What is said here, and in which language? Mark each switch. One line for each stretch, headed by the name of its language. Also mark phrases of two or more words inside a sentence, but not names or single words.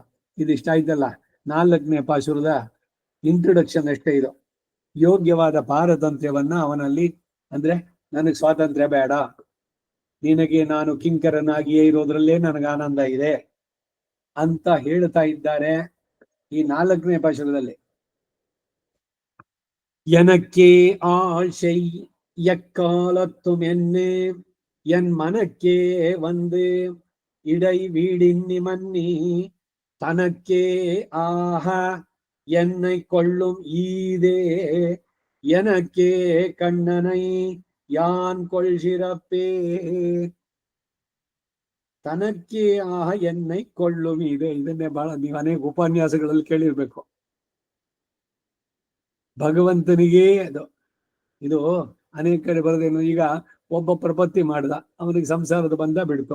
Kannada: ಇದಿಷ್ಟ ಆಯ್ತಲ್ಲ, 4ನೇ ಪಾಶುರದ ಇಂಟ್ರೊಡಕ್ಷನ್ ಅಷ್ಟೇ ಇದು. ಯೋಗ್ಯವಾದ ಪಾರತಂತ್ರ್ಯವನ್ನ ಅವನಲ್ಲಿ, ಅಂದ್ರೆ ನನಗೆ ಸ್ವಾತಂತ್ರ್ಯ ಬೇಡ, ನಿನಗೆ ನಾನು ಕಿಂಕರನಾಗಿಯೇ ಇರೋದ್ರಲ್ಲೇ ನನಗೆ ಆನಂದ ಇದೆ ಅಂತ ಹೇಳ್ತಾ ಇದ್ದಾರೆ ಈ 4ನೇ ಪಾಶುರದಲ್ಲಿ.
Tamil: எனக்கே ஆசை எக்காலத்தும் என்னே என் மனக்கே வந்து இடை வீடின்னி மன்னி தனக்கே ஆஹ என்னை கொள்ளும் ஈதே எனக்கே கண்ணனை யான் கொள்சிறப்பே. தனக்கே ஆஹ என்னை கொள்ளும் ஈதே.
Kannada: ಇದನ್ನೇ ಬಹಳ ನೀವು ಅನೇಕ ಉಪನ್ಯಾಸಗಳಲ್ಲಿ ಕೇಳಿರ್ಬೇಕು. ಭಗವಂತನಿಗೇ ಅದು. ಇದು ಅನೇಕ ಕಡೆ ಬರೋದೇನು, ಈಗ ಒಬ್ಬ ಪ್ರಪತ್ತಿ ಮಾಡ್ದ, ಅವನಿಗೆ ಸಂಸಾರದ ಬಂಧ ಬಿಡ್ತು.